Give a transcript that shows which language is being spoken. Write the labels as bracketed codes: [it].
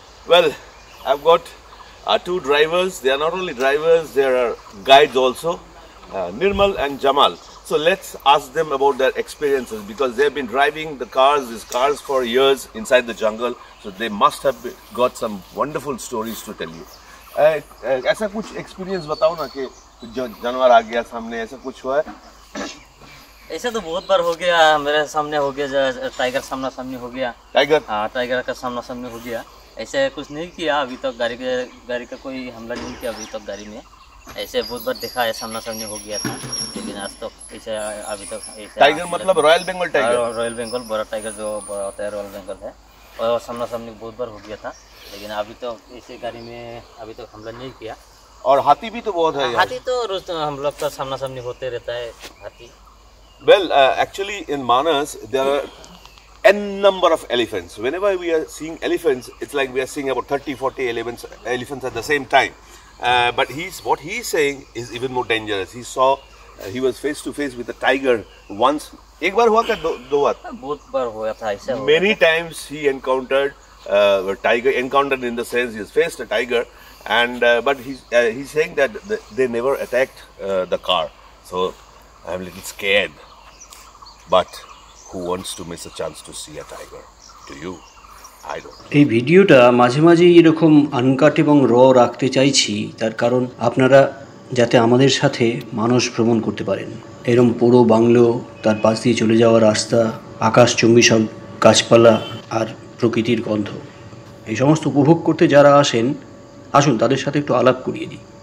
[en] Well, I've got two drivers. They are not only drivers, they are guides also, Nirmal and Jamal. So let's ask them about their experiences, because they've been driving these cars for years inside the jungle. So they must have got some wonderful stories to tell you. [hi] ऐसा कुछ experience बताओ ना कि जानवर आ गया सामने, ऐसा कुछ हुआ है? ऐसा तो बहुत बार हो गया, मेरे सामने हो गया, टाइगर सामना सामने हो गया। टाइगर? हाँ, टाइगर का सामना सामने हो गया। ऐसे कुछ नहीं किया अभी तक, गाड़ी का कोई हमला नहीं किया अभी तक गाड़ी में। ऐसे बहुत बार देखा है, सामना सामने हो गया था, लेकिन आज तक ऐसे अभी तक ऐसे। टाइगर मतलब royal Bengal tiger? Royal Bengal बड़ा टाइगर जो बड़ा होता है रॉयल बंगाल है, और सामना सामने बहुत बार हो गया था, लेकिन अभी तक ऐसे गाड़ी में अभी तक हमला नहीं किया। और हाथी भी तो बहुत है। हाथी तो रोज हम लोग का सामना सामने होते रहता है हाथी। [en] Well, actually in Manas there are n number of elephants. Whenever we are seeing elephants, it's like we are seeing about 30-40 elephants at the same time. But what he's saying is even more dangerous. He was face to face with a tiger once. [hi] एक बार हुआ क्या? दो बार? बहुत बार हुआ था ऐसा। [en] Many times he encountered a tiger. Encountered in the sense he has faced a tiger, and but he's saying that they never attacked the car. So I'm a little scared. But who wants to miss a chance to see a tiger? To you, I don't. [bn] এই ভিডিওটা মাঝে মাঝে এরকম uncut এবং র রাখতে চাইছি, তার কারণ আপনারা যাতে আমাদের সাথে মানস ভ্রমণ করতে পারেন। এরকম পুরো বাংলো, তার পাশ দিয়ে চলে যাওয়া রাস্তা, আকাশচুম্বী সব গাছপালা আর প্রকৃতির গন্ধ, এই সমস্ত উপভোগ করতে যারা আসেন, আসুন তাদের সাথে একটু আলাপ করিয়ে দিই।